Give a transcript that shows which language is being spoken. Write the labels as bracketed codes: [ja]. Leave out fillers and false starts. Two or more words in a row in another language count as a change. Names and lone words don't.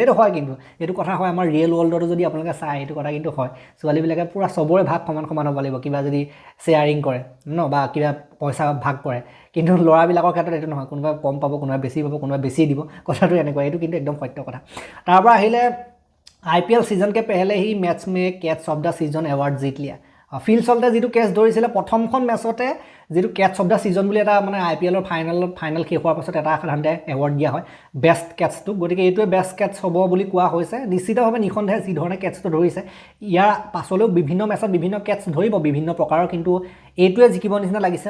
[as] এইটো হয়, কিন্তু এইটো কথা হয় আমাৰ [en] real world [as] যদি আপোনালোকে চায় এইটো কথা কিন্তু হয়। ছোৱালীবিলাকে পূৰা চবৰে ভাগ সমান সমান হ'ব লাগিব কিবা যদি শ্বেয়াৰিং কৰে ন, বা কিবা পইচা ভাগ কৰে। কিন্তু ল'ৰাবিলাকৰ ক্ষেত্ৰত এইটো নহয়, কোনোবাই কম পাব, কোনোবাই বেছি পাব, কোনোবাই বেছি দিব। কথাটো এনেকুৱা, এইটো কিন্তু একদম সত্য কথা। তাৰ পৰা আহিলে [hi] IPL सीजन के पहले ही मैच में [en] catch of the season award [hi] जीत लिया। [as] ফিল চল্টে যিটো কেচ ধৰিছিলে প্ৰথমখন মেচতে, যিটো [en] catch of the season [as] বুলি এটা মানে IPLৰ ফাইনেল শেষ হোৱাৰ পাছত এটা সাধাৰণতে এৱাৰ্ড দিয়া হয় [en] best catch. [as] গতিকে এইটোৱে [en] best catch [as] হ'ব বুলি কোৱা হৈছে। নিশ্চিতভাৱে নিঃসন্দেহে যি ধৰণে কেটছটো ধৰিছে, ইয়াৰ পাছলৈও বিভিন্ন মেচত বিভিন্ন কেটছ ধৰিব বিভিন্ন প্ৰকাৰৰ, কিন্তু এইটোৱে জিকিব নিচিনা লাগিছে।